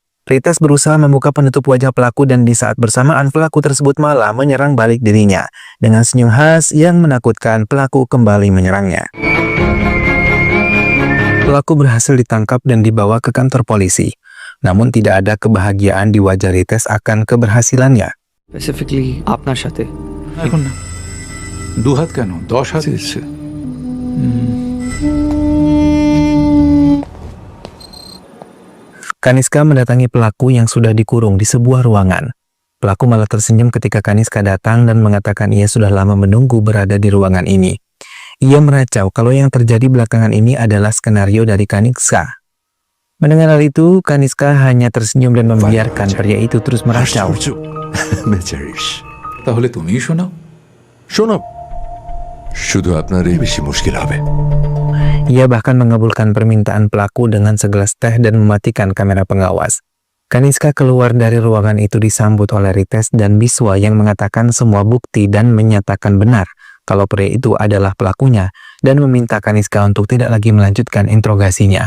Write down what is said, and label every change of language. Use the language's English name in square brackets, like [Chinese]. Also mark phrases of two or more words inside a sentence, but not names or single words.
[Indonesian] Rites berusaha membuka penutup wajah pelaku dan di saat bersamaan pelaku tersebut malah menyerang balik dirinya. Dengan senyum khas yang menakutkan, pelaku kembali menyerangnya. Pelaku berhasil ditangkap dan dibawa ke kantor polisi. Namun tidak ada kebahagiaan di wajah Rites akan keberhasilannya. [English] Specifically, [Bangla] আপনার সাথে। এখন না, 2 হাত কেন, 10 হাত এসছে। [Indonesian] Kaniska mendatangi pelaku yang sudah dikurung di sebuah ruangan. Pelaku malah tersenyum ketika Kaniska datang dan mengatakan ia sudah lama menunggu berada di ruangan ini. Ia meracau kalau yang terjadi belakangan ini adalah skenario dari Kaniska. Mendengar hal itu, Kaniska hanya tersenyum dan membiarkan pria itu terus meracau. [Bangla] বেচারিস তাহলে তুমিই শোনাও। শোনো শুধু আপনারই বেশি মুশকিল হবে। [Indonesian] Ia bahkan mengabulkan permintaan pelaku dengan segelas teh dan mematikan kamera pengawas. Kaniska keluar dari ruangan itu disambut oleh Rites dan Biswa yang mengatakan semua bukti dan menyatakan benar kalau pria itu adalah pelakunya dan meminta Kaniska untuk tidak lagi melanjutkan interogasinya.